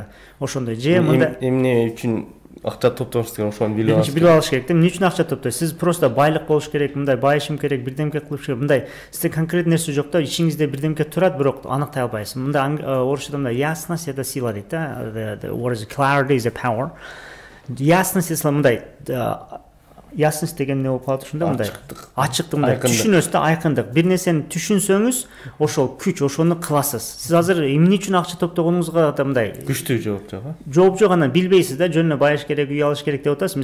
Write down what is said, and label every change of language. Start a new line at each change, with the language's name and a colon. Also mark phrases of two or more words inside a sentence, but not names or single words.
Kyrgyz: Ошондой. Же мындай эмне үчүн акча топтош керек, ошону билип алыш. Билип алыш керек да. Эмне үчүн акча топтойсуз? Сиз просто байлык болуш керек, мындай байышым керек, бирдемке кылып керек. Мындай сизде конкретный нерсе жок да, ичиңизде бирдемке турат, бирок аныктай албайсыз. Мындай орусчада мындай
Russian: ясность это сила
Kyrgyz: дейт да.
English: The word is clarity is a power.
Kyrgyz: Ясность esa мындай ясность деген не болуп калат ушунда, мындай ачыктык, мындай түшүнөсүз да, айкындык. Бир нерсени түшүнсөңүз, ошол күч, ошону кыласыз. Сиз азыр эмне үчүн акча топтогонуңузга да мындай күчтүү жооп жок. Жооп жок, анан билбейсиз да, жөнүнө байыш керек, үй алыш керек деп атасыз.